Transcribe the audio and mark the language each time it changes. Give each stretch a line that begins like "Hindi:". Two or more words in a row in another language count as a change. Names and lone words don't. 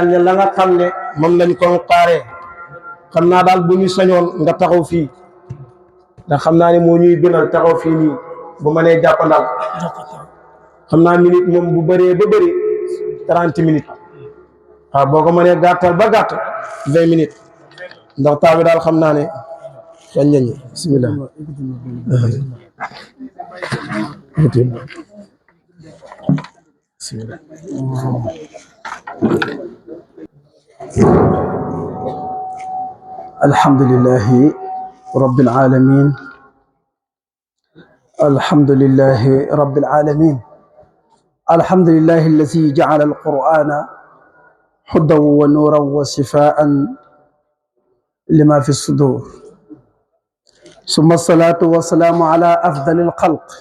Wolof: ñu la nga xam ne moom lañ ko xaaree xam naa daal bu ñu sañoon nga taxaw fii ndax xam naa ne moo ñuy gënal taxaw fii nii bu mënee jàppandal xam naa minute moom bu bëree ba bëri 30 minutes waaw boo ko mënee gàttal ba gàtt 20 minutes ndax taa bi daal xam naa ne xëy na
Arabic: بسم الله بسم الله الحمد لله رب العالمين الحمد لله رب العالمين الحمد لله الذي جعل القرآن هدى ونورا وشفاء لما في الصدور ثم الصلاة والسلام على أفضل الخلق